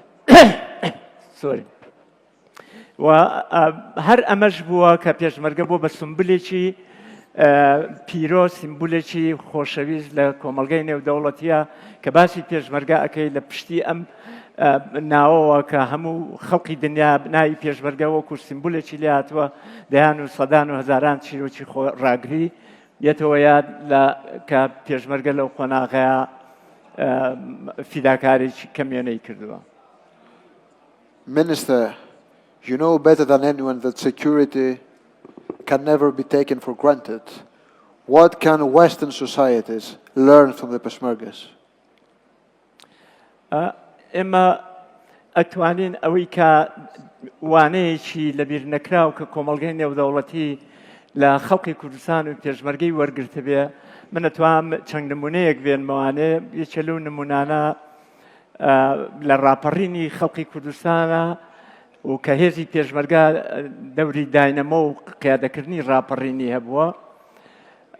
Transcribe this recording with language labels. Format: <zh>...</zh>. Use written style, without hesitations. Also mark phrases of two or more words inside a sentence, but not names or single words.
<ckb>و هەر ئەمەش بووە کە پێشمەرگە بۆ بە سمبولێکی پیرۆ، سیمبولێکی خۆشەویست لە کۆمەڵگەی نێودەوڵەتیە کە باسی پێشمەرگە ئەەکەی لە پشتی ئەم ناوەوە کە هەموو خەڵقی دنیا ناوی پێشمەرگە وەکو سیمبولێکی لێ هاتووە دەیان و سەدان و هەزاران چیرۆکی ڕاگری یەتەوە یاد کە پێشمەرگە لەو قۆناغەیە فیداکارێکی کەمیێنەی کردووە.</ckb> <en>Minister, you know better than anyone that security can never be taken for granted. What can Western societies learn from the Peshmergas?</en> <ckb>ئێمە ئەتوانین ئەوەی کە وانەیەکی لەبیر نەکراو کە کۆمەڵگەی نێودەوڵەتی لە خەڵقی کوردستان و پێشمەرگەی وەرگرتە بێ، من ئەتوانم چەند نمونەیەک بێنمەوانێ. یەکێ لەو نمونانە لە ڕاپەڕینی خەڵقی کوردستانە و کە هێزی پێشمەرگە دەوری داینەمە و قیادەکردنی ڕاپەڕینی هەبووە.</ckb>